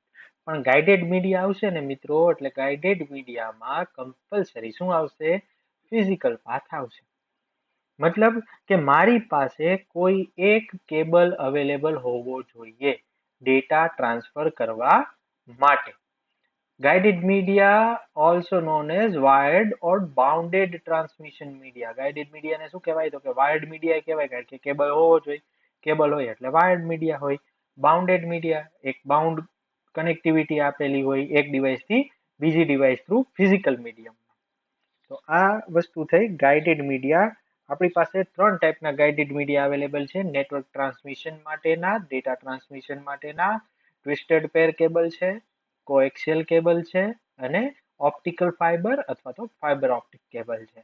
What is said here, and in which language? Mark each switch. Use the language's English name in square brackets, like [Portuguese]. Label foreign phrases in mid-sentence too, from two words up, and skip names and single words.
[Gujarati] પણ [English] guided media [Gujarati] આવશે ને મિત્રો, એટલે [English] guided mediaમાં [Gujarati] કમ્પલસરી શું આવશે? [English] physical path [Gujarati] આવશે. મતલબ કે મારી પાસે કોઈ એક કેબલ અવેલેબલ હોવો જોઈએ [English] data transfer [Gujarati] કરવા માટે. [English] Guided media also known as wired or bounded transmission media. Guided media [Gujarati] ને શું કહેવાય તો કે [English] wired media [Gujarati] કહેવાય કારણ કે કેબલ હોવો જોઈએ. કેબલ હોય એટલે [English] wired media [Gujarati] હોય. [English] Bounded media [Gujarati] એક [English] bound connectivity [Gujarati] આપેલી હોય એક ડિવાઇસ થી બીજી [English] device through physical medium. [Gujarati] તો આ વસ્તુ થઈ [English] guided media. [Gujarati] આપણી પાસે ત્રણ ટાઈપના [English] guided media [Gujarati] અવેલેબલ છે. [English] network transmission [Gujarati] માટેના, [English] data transmission [Gujarati] માટેના [English] twisted pair cable [Gujarati] છે, [English] coaxial cable [Gujarati] છે અને [English] optical fiber [Gujarati] અથવા તો [English] fiber optic cable [Gujarati] છે.